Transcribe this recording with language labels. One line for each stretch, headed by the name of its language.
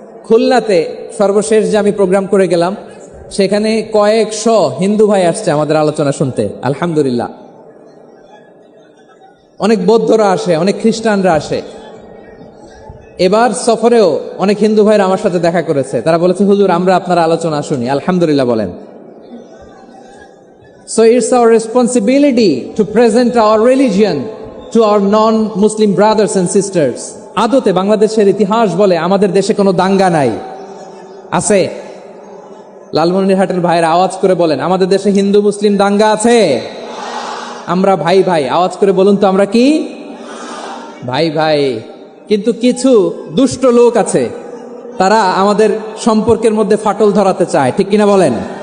Bangla: খুলনাতে সর্বশেষ যে আমি প্রোগ্রাম করে গেলাম, সেখানে কয়েকশো হিন্দু ভাই আসছে আমাদের আলোচনা শুনতে, আলহামদুলিল্লাহ। অনেক বৌদ্ধরা আসে, অনেক খ্রিস্টানরা আসে। এবার সফরেও অনেক হিন্দু ভাইরা আমার সাথে দেখা করেছে, তারা বলেছে, হুজুর আমরা আপনার আলোচনা শুনি, আলহামদুলিল্লাহ বলেন।
English: So it's our responsibility to present our religion to our non-Muslim brothers and sisters.
Bangla: আদতে বাংলাদেশের ইতিহাস বলে আমাদের দেশে কোনো দাঙ্গা নাই, আছে? লালমনিরহাটের ভাইয়ের আওয়াজ করে বলেন, আমাদের দেশে হিন্দু মুসলিম দাঙ্গা আছে? আমরা ভাই ভাই, আওয়াজ করে বলুন তো, আমরা কি ভাই ভাই? কিন্তু কিছু দুষ্ট লোক আছে, তারা আমাদের সম্পর্কের মধ্যে ফাটল ধরাতে চায়, ঠিক কিনা বলেন?